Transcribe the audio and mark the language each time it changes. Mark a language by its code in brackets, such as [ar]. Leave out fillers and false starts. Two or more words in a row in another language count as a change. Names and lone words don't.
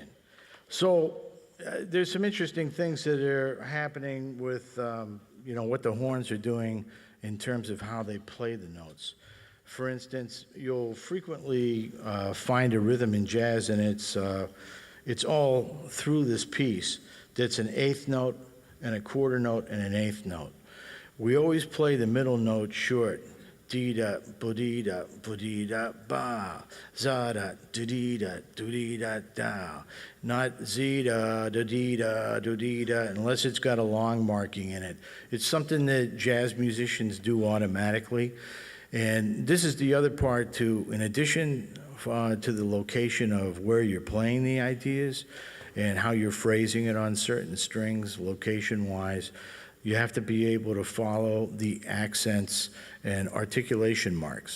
[en] So there's some interesting things that are happening with, what the horns are doing in terms of how they play the notes. For instance, you'll frequently find a rhythm in jazz, and it's all through this piece. That's an eighth note and a quarter note and an eighth note. We always play the middle note short. Dee-da, bo-dee-da, bo-dee-da, ba. Za-da, do-dee-da, do-dee-da, da. Not zee-da, do-dee-da, do-dee-da, unless it's got a long marking in it. It's something that jazz musicians do automatically. And this is the other part too. In addition to the location of where you're playing the ideas and how you're phrasing it on certain strings, location-wise, you have to be able to follow the accents and articulation marks.